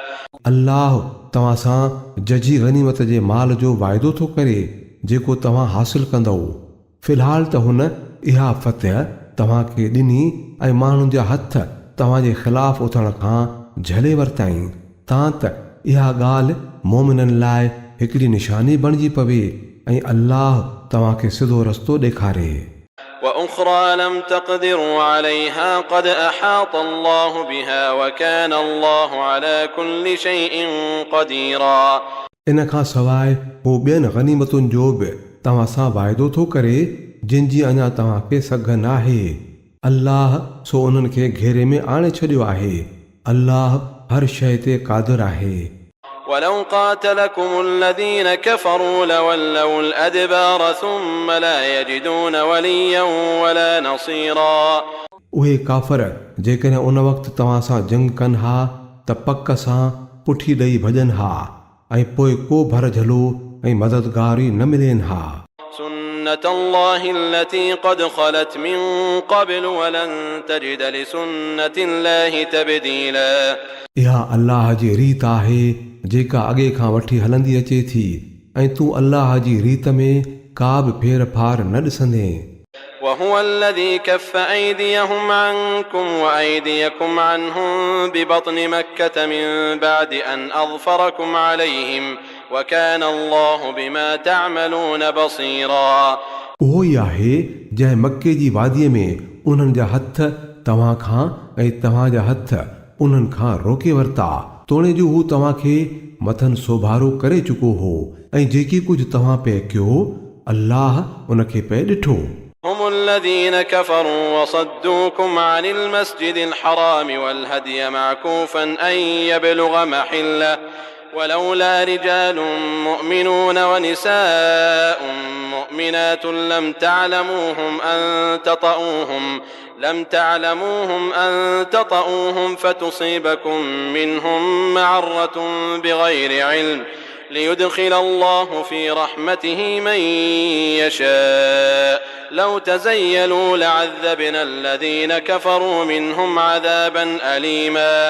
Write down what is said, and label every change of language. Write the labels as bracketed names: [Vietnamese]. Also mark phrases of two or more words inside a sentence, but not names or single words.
[Sindhi] अल्लाह तव्हां सां जजी गनीमत जे माल जो वाइदो थो करे जेको तव्हां हासिल कंदव फ़िलहाल त हुन इहा फतह तव्हांखे ॾिनी ऐं माण्हुनि जा हथ तव्हांजे ख़िलाफ़ उथण खां झले वरिताईं तां त इहा ॻाल्हि मोमिननि लाइ हिकिड़ी निशानी बणिजी पवे ऐं अल्लाह तव्हांखे सिधो रस्तो ॾेखारे [Arabic] وأخرى لم تقدروا عليها قد أحاط الله بها وكان الله على كل شيء قديرا [Sindhi] इन खां सवाइ हू ॿियनि गनीमतुनि जो बि तव्हां सां वाइदो थो करे जिन जी अञा तव्हांखे सघ नाहे अल्लाह सो उन्हनि खे घेरे में आणे छॾियो आहे अल्लाह हर शइ ते क़ादिर आहे [Arabic] ولو قاتلكم الذين كفروا لولوا الأدبار ثم لا يجدون وليا ولا نصيرا [Sindhi] उहे काफ़र जेकॾहिं उन वक़्तु तव्हां सां जंग कनि हा त पक सां पुठी ॾेई भॼनि हा ऐं पोइ को भर झलो ऐं मददगार न मिलेनि हा [Arabic] سنة الله التي قد خلت من قبل ولن تجد لسنة الله تبديلا [Sindhi] इहा अल्लाह जी रीत आहे जेका अॻे खां वठी हलंदी अचे थी ऐं तूं अल्लाह जी रीत में का बि फेर फार न ॾिसंदे [Arabic] وهو الذي كف أيديهم عنكم وأيديكم عنهم ببطن مكة من بعد أن أظفركم عليهم وكان الله بما تعملون بصيرا [Sindhi] उहो ई आहे जंहिं मके जी वादीअ में उन्हनि जा हथ तव्हां खां ऐं तव्हांजा हथ उन्हनि खां रोके वरिता तोणे जो हू तव्हांखे मथनि सोभारो करे चुको हो ऐं जेकी कुझु तव्हां पिया कयो अल्लाह उनखे पिया ॾिठो [Arabic] هم الذين كفروا وصدوكم عن المسجد الحرام والهدي معكوفا أن يبلغ محله ولولا رجال مؤمنون ونساء مؤمنات لم تعلموهم أن تطؤوهم فتصيبكم منهم معرة بغير علم ليدخل الله في رحمته من يشاء لو تزيلوا لعذبنا الذين كفروا منهم عذابا أليما